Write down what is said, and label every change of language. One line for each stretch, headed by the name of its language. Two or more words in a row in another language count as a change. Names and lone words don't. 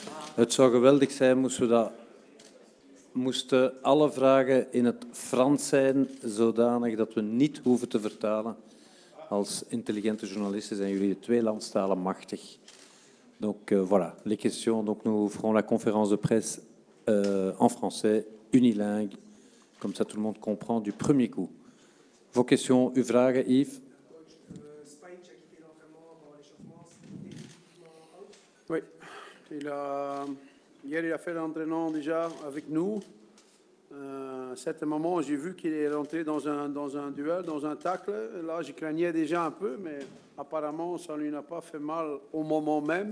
Dutch: Het zou geweldig zijn moesten alle vragen in het Frans zijn, zodanig dat we niet hoeven te vertalen. Als intelligente journalisten zijn jullie de twee landstalen machtig.
French: Donc voilà, les questions. Donc nous ferons la conférence de presse en français, unilingue. Comme ça, tout le monde comprend du premier coup. Vos questions,
Dutch: uw vragen, Yves?
French: Oui, hier il a fait l'entraînement déjà avec nous. À un certain moment, j'ai vu qu'il est rentré dans un duel, dans un tacle. Là, je craignais déjà un peu, mais apparemment, ça ne lui a pas fait mal au moment même.